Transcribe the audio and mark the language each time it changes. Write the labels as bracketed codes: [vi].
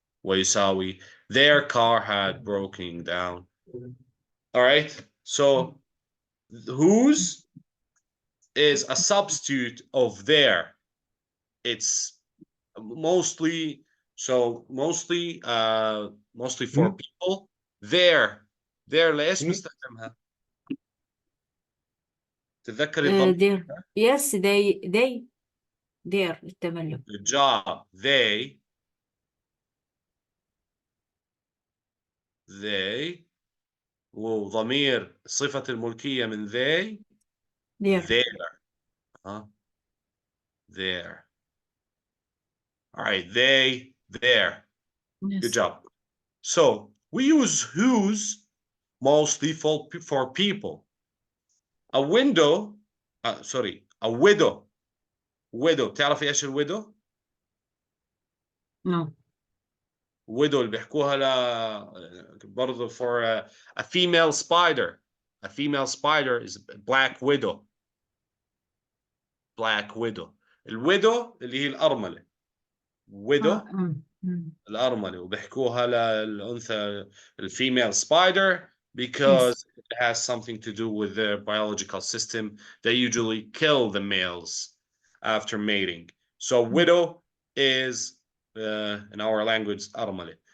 [ar] ويساوي [en] their car had broken down. All right. So whose is a substitute of their. It's mostly mostly for people. [ar] Their ليش بنستخدمها؟ تتذكر الضمير؟ [en] their yes they their [ar] التملك. [en] Good job. [ar] They وضمير صفة الملكية من their. [en] There. All right, there. Yes. Good job. So we use whose mostly for people. A window, a widow. [ar] تعرفي ايش الwidow؟ [en] No. widow [ar] اللي بيحكوها برضه [en] for a female spider. A female spider is black widow. Black widow. [ar] الwidow اللي هي الأرملة. [en] widow [ar] الأرملة وبيحكوها للأنثى الفيميل [en] spider because it has something to do with their biological system. They usually kill the males after mating. So widow is in our language أرملة.